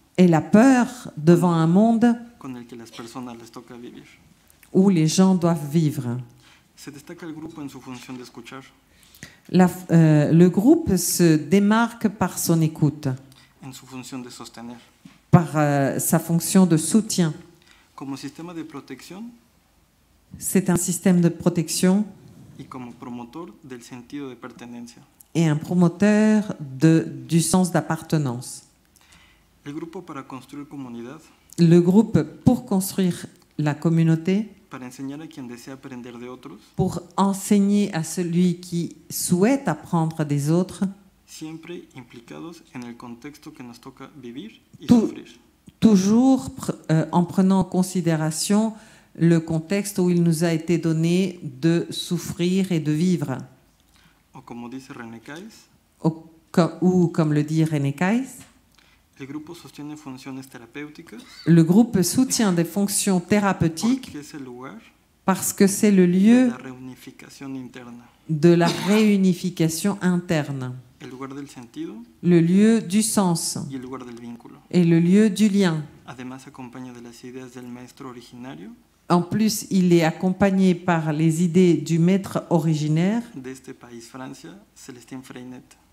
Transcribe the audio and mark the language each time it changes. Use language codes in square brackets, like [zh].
[fr] et la peur devant un monde [es] con el que las personas les toca vivir. [fr] où les gens doivent vivre. [es] Se destaca el grupo en su función de escuchar, [fr] Le groupe se démarque par son écoute, [es] en su función de sostener. [fr] par sa fonction de soutien. [es] Como sistema de protección [fr] C'est un système de protection [es] y como promotor del sentido de pertenencia. [fr] et un promoteur du sens d'appartenance. [es] El grupo para construir comunidad, [fr] Le groupe pour construire la communauté, [es] para enseñar a quien desea aprender de otros, [fr] pour enseigner à celui qui souhaite apprendre des autres, [es] siempre implicados en el contexto que nos toca vivir y Tú- sufrir. [fr] toujours en prenant en considération le contexte où il nous a été donné de souffrir et de vivre. [es] O como dice René Kais, [fr] Ou comme le dit René Kais, [es] el grupo sostiene funciones terapéuticas [fr] le groupe soutient des fonctions thérapeutiques [es] porque es el lugar [fr] parce que c'est le [es] de [fr] lieu [es] la reunificación interna, [fr] de la réunification interne, [es] el lugar del sentido [fr] le lieu du sens [es] y el lugar del vínculo. [fr] et le lieu du lien. [es] Además acompaña de las ideas del maestro originario [fr] En plus, il est accompagné par les idées du maître originaire, [es] de este país, Francia, Célestin Freinet,